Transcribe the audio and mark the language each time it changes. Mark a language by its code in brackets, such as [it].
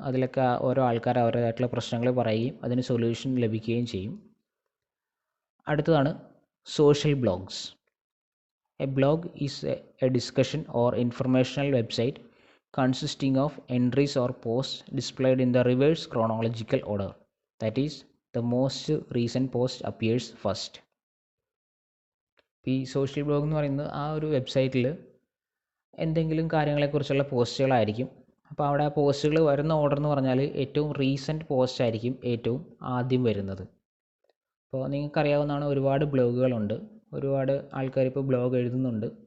[ml] അതിലൊക്കെ ഓരോ ആൾക്കാർ അവരുടേതായിട്ടുള്ള പ്രശ്നങ്ങൾ പറയുകയും അതിന് സൊല്യൂഷൻ ലഭിക്കുകയും ചെയ്യും. അടുത്തതാണ് social blogs. [en] A blog is a discussion or informational website consisting of entries or posts displayed in the reverse chronological order. That is, the most recent post appears first. [ml] ഈ സോഷ്യൽ ബ്ലോഗ് എന്ന് പറയുന്നത് ആ ഒരു വെബ്സൈറ്റിൽ എന്തെങ്കിലും കാര്യങ്ങളെക്കുറിച്ചുള്ള പോസ്റ്റുകളായിരിക്കും. അപ്പോൾ അവിടെ ആ പോസ്റ്റുകൾ വരുന്ന ഓർഡർ എന്ന് പറഞ്ഞാൽ ഏറ്റവും റീസെൻറ്റ് പോസ്റ്റ് ആയിരിക്കും ഏറ്റവും ആദ്യം വരുന്നത്. അപ്പോൾ നിങ്ങൾക്കറിയാവുന്നതാണ്, ഒരുപാട് ബ്ലോഗുകളുണ്ട്, ഒരുപാട് ആൾക്കാർ ഇപ്പോൾ ബ്ലോഗ് എഴുതുന്നുണ്ട്.